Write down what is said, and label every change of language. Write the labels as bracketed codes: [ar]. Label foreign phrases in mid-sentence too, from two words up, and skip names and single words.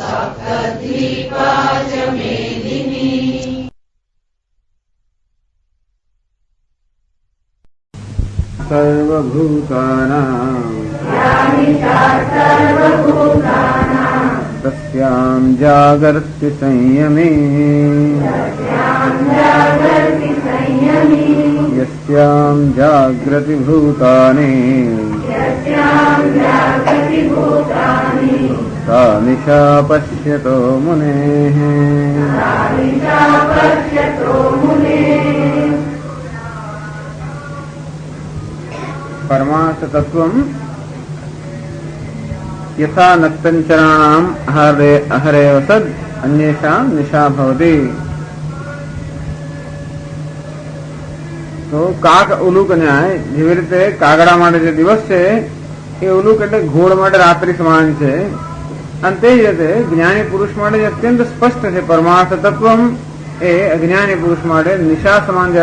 [sa] सर्वभूतानां तस्यां जागर्ति संयमे यस्यां जाग्रति भूतानि सा निशा पश्यतो मुनेः. परमार्थ तत्वं यथा नक्तञ्चराणाम् अहरेव सद् अन्येषां निशा भवति. [gu] તો કાક ઉલુક ન્યાય જેવી રીતે કાગડા માટે જે દિવસ છે એ ઉલુક એટલે ઘોડ માટે રાત્રિ સમાન છે. અને તે જ રીતે જ્ઞાની પુરુષ માટે જે અત્યંત સ્પષ્ટ છે પરમાર્થ તત્વમ એ અજ્ઞાની પુરુષ માટે નિશા સમાન છે.